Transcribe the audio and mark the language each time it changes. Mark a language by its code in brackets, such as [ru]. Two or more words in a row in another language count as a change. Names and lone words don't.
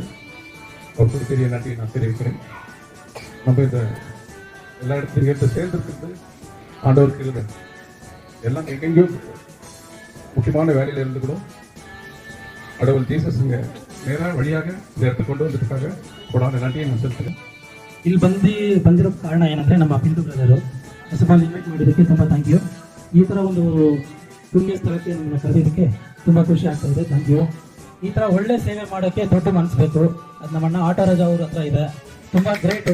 [ta] அவருக்கு பெரிய நன்றி நான் தெரிவிக்கிறேன். நம்ம இந்த எல்லா இடத்துலையும் சேர்ந்துருக்கிறது ஆண்டவருக்கு இல்லை. எல்லாம் எங்கெங்கேயும் முக்கியமான வேலையில் இருந்து கூட கடவுள் ஜீசஸ் இங்கே நேராக வழியாக இந்த இடத்துக்கு கொண்டு வந்ததுக்காக கூடாத நன்றியை ನಾನು செலுத்துகிறேன். [kn] ಇಲ್ಲಿ ಬಂದಿರೋ ಕಾರಣ ಏನಂದರೆ ನಮ್ಮ ಪಿಂಟು ಬ್ರದರು [en] first of all invite [kn] ಮಾಡಿದ್ದಕ್ಕೆ ತುಂಬ [en] thank you. [kn] ಈ ಥರ ಒಂದು ಪುಣ್ಯ ಸ್ಥಳಕ್ಕೆ ನಮ್ಮನ್ನು ಕರೆದಿದ್ದಕ್ಕೆ ತುಂಬ ಖುಷಿ ಆಗ್ತಾ ಇದೆ. [en] thank you. [kn] ಈ ಥರ ಒಳ್ಳೆ ಸೇವೆ ಮಾಡೋಕ್ಕೆ ದೊಡ್ಡ ಮನಸ್ಸು ಬೇಕು. ಅದು ನಮ್ಮಣ್ಣ ಆಟೋರಾಜ ಅವ್ರ ಹತ್ರ ಇದೆ. ತುಂಬ ಗ್ರೇಟ್.